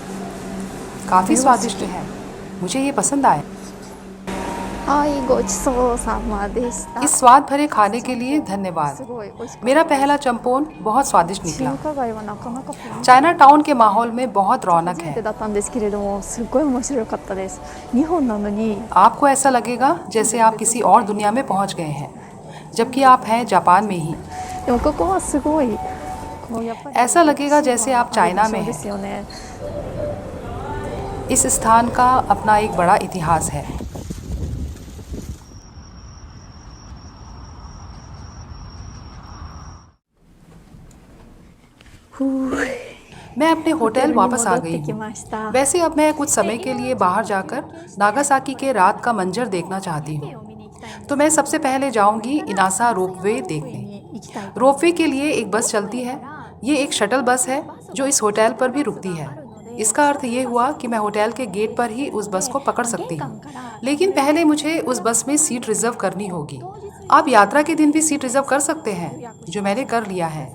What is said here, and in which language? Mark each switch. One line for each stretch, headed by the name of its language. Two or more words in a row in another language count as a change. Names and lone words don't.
Hindi: काफ़ी स्वादिष्ट है। मुझे ये पसंद आया।
Japanese: はいごちそうさまでした。
Hindi: इस स्वाद भरे खाने के लिए धन्यवाद।
Japanese: すごい美味しかった。
Hindi: मेरा पहला चंपोन बहुत स्वादिष्ट
Japanese: 中
Hindi: निकला।
Japanese: 華街はなかなかポイント
Hindi: चाइना टाउन के माहौल में बहुत रौनक
Japanese: 初め
Hindi: है।
Japanese: てだったんですけれどもすごい面白かったです。日本なのに
Hindi: आपको ऐसा लगेगा जैसे आप किसी और दुनिया में पहुंच गए हैं, जबकि आप हैं जापान में ही।
Japanese: でもここはすごいこうやっぱり
Hindi: ऐसा लगेगा जैसे आप चाइना में
Japanese: そうで
Hindi: हैं।
Japanese: すよね。
Hindi: इस स्थान का अपना एक बड़ा इतिहास है। मैं अपने होटल वापस आ गई
Japanese: 戻ってき
Hindi: हूँ।
Japanese: ました。
Hindi: वैसे अब मैं कुछ समय के लिए बाहर जाकर नागासाकी के रात का मंजर देखना चाहती हूँ। तो मैं सबसे पहले जाऊंगी इनासा रोपवे देखने।
Japanese: 行きたい。
Hindi: रोपवे के लिए एक बस चलती है। ये एक
English: shuttle bus
Hindi: है जो इस होटल पर भी रुकती है। इसका अर्थ ये हुआ कि मैं होटल के गेट पर ही उस बस को पकड़ सकती हूँ, लेकिन पहले मुझे उस बस में
English: seat reserve
Hindi: करनी होगी। आप यात्रा के दिन भी
English: seat reserve
Hindi: कर सकते हैं, जो मैंने कर लिया है।